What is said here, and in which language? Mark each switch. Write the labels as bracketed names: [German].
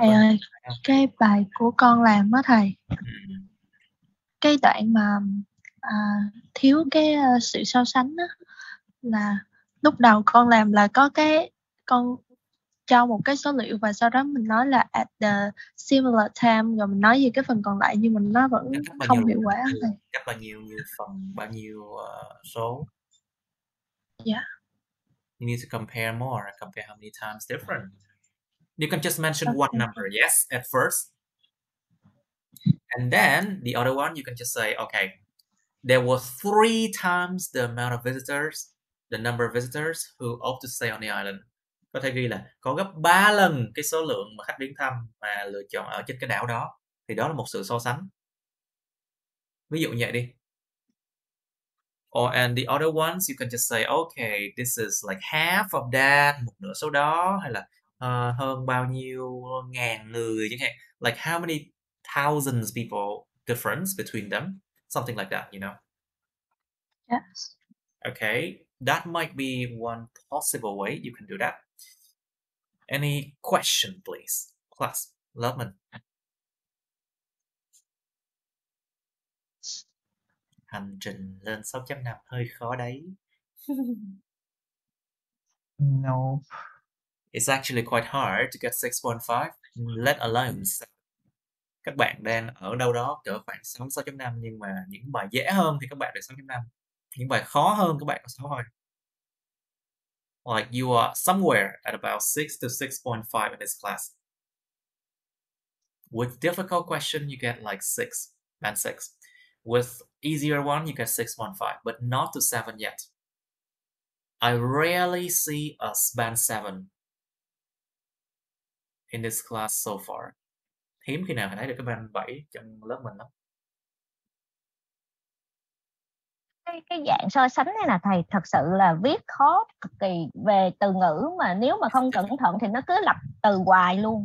[Vietnamese] Thầy ơi, cái bài của con làm á thầy, cái đoạn mà thiếu cái sự so sánh á, là lúc đầu con làm là có cái con cho một cái số liệu và sau đó mình nói là [English] at the similar time, [Vietnamese] rồi mình nói về cái phần còn lại nhưng mà nó vẫn không hiệu quả thầy. Cắt bao nhiêu phần, bao nhiêu số? [English] Yeah. You need to compare more. Compare how many times different. You can just mention one number, yes, at first. And then the other one, you can just say, okay, there were 3 times the amount of visitors, the number of visitors who opt to stay on the island. [Vietnamese] Có thể ghi là có gấp 3 lần cái số lượng mà khách đến thăm và lựa chọn ở trên cái đảo đó. Thì đó là một sự so sánh. Ví dụ như vậy đi. [English] And the other ones, you can just say, okay, this is like half of that, [Vietnamese] một nửa số đó, hay là hơn bao nhiêu ngàn người chẳng hạn. [English] Like how many thousands people difference between them, something like that, you know. Yes. Okay, that might be one possible way you can do that. Any question, please, class? [Vietnamese] Lớp mình. Hành trình lên 6.5 hơi khó đấy. [English] No. It's actually quite hard to get 6.5, let alone. [Vietnamese] Các bạn đang ở đâu đó cỡ khoảng 6.5, nhưng mà những bài dễ hơn thì các bạn được 6.5. Những bài khó hơn các bạn có 6 thôi. [English] Like you are somewhere at about 6 to 6.5 in this class. With difficult question, you get like 6, band 6. With easier one, you get 6.5, but not to 7 yet. I rarely see a band 7 in this class so far. [Vietnamese] Hiếm khi nào thấy được cái band 7 trong lớp mình lắm. Cái dạng so sánh này là thầy thật sự là viết khó cực kỳ về từ ngữ, mà nếu mà không cẩn thận thì nó cứ lặp từ hoài luôn.